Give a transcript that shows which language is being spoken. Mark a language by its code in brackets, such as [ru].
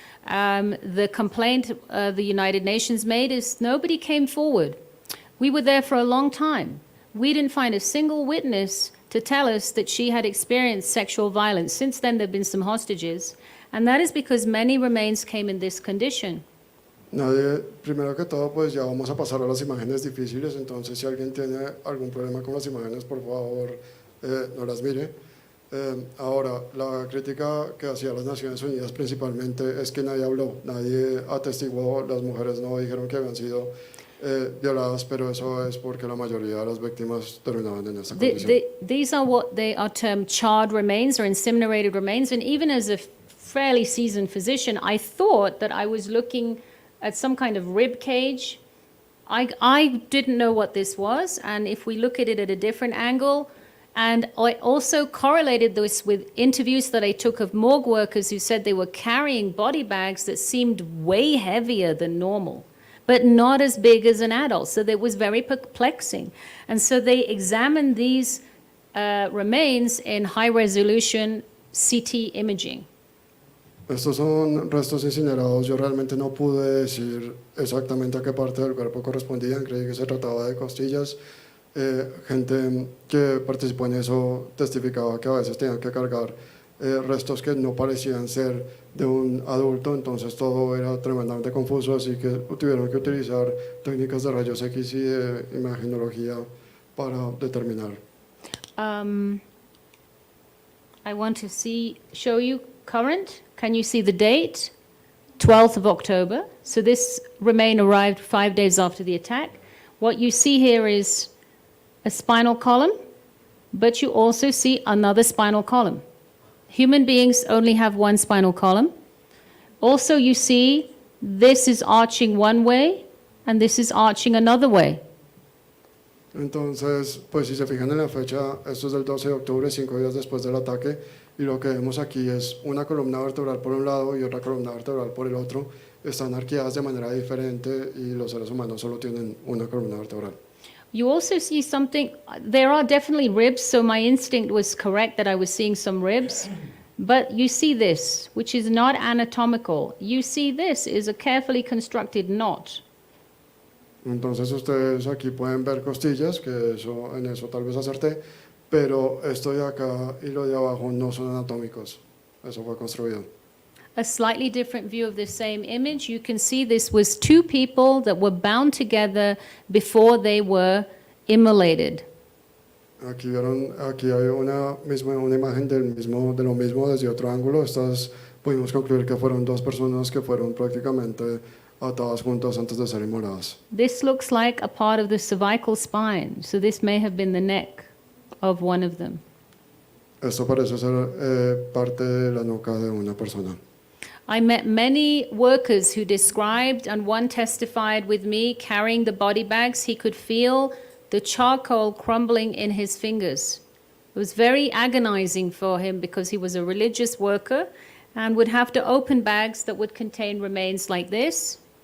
[en] The complaint the United Nations made is nobody came forward. We were there for a long time. We didn't find a single witness to tell us that she had experienced sexual violence. Since then, there have been some hostages, and that is because many remains came in this condition. [es] Nadie, primero que todo, pues ya vamos a pasar a las imágenes difíciles, entonces si alguien tiene algún problema con las imágenes, por favor, no las mire. Ahora, la crítica que hacía las Naciones Unidas principalmente es que nadie habló, nadie atestiguó, las mujeres no dijeron que habían sido violadas, pero eso es porque la mayoría de las víctimas terminaban en esta condición. [en] These are what they are termed charred remains or incinerated remains, and even as a fairly seasoned physician, I thought that I was looking at some kind of rib cage. I didn't know what this was, and if we look at it at a different angle, and I also correlated this with interviews that I took of morgue workers who said they were carrying body bags that seemed way heavier than normal, but not as big as an adult, so that was very perplexing. And so they examined these remains in high-resolution CT imaging. [es] Estos son restos incinerados. Yo realmente no pude decir exactamente a qué parte del cuerpo correspondían. Creí que se trataba de costillas. Gente que participó en eso testificaba que a veces tenían que cargar restos que no parecían ser de un adulto, entonces todo era tremendamente confuso, así que tuvieron que utilizar técnicas de rayos X y de imagenología para determinar. [en] I want to show you current. Can you see the date? 12th of October. So this remain arrived 5 days after the attack. What you see here is a spinal column, but you also see another spinal column. Human beings only have one spinal column. Also, you see this is arching one way, and this is arching another way. [es] Entonces, pues si se fijan en la fecha, esto es del 12 de octubre, 5 días después del ataque, y lo que vemos aquí es una columna vertebral por un lado y otra columna vertebral por el otro. Están arqueadas de manera diferente y los seres humanos solo tienen una columna vertebral. [en] You also see something, there are definitely ribs, so my instinct was correct that I was seeing some ribs. But you see this, which is not anatomical. You see this is a carefully constructed knot. [es] Entonces ustedes aquí pueden ver costillas, que en eso tal vez acerté, pero esto de acá y lo de abajo no son anatómicos. Eso fue construido. [en] A slightly different view of the same image, you can see this was two people that were bound together before they were immolated. [es] Aquí vieron, aquí hay una imagen de lo mismo desde otro ángulo. Pudimos concluir que fueron dos personas que fueron prácticamente atadas juntas antes de ser inmoladas. [en] This looks like a part of the cervical spine, so this may have been the neck of one of them. [es] Esto parece ser parte de la nuca de una persona. [en] I met many workers who described, and one testified with me carrying the body bags, he could feel the charcoal crumbling in his fingers. It was very agonizing for him because he was a religious worker and would have to open bags that would contain remains like this.